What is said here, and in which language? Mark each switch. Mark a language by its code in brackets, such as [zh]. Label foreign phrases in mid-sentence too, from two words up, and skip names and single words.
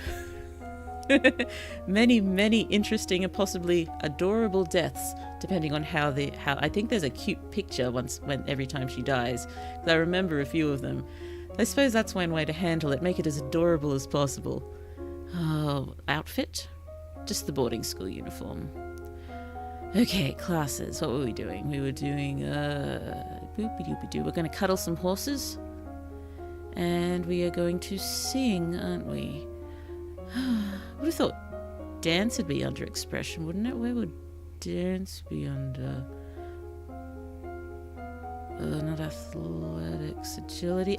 [en] Many, many interesting and possibly adorable deaths, depending on how I think there's a cute picture every time she dies, because I remember a few of them. I suppose that's one way to handle it, make it as adorable as possible. Oh, outfit? Just the boarding school uniform. Okay, classes. What were we doing? We were doing boopy-doopy-doo. We're going to cuddle some horses, and we are going to sing, aren't we? Would have thought dance would be under expression, wouldn't it? Where would dance be under? Not athletics, agility.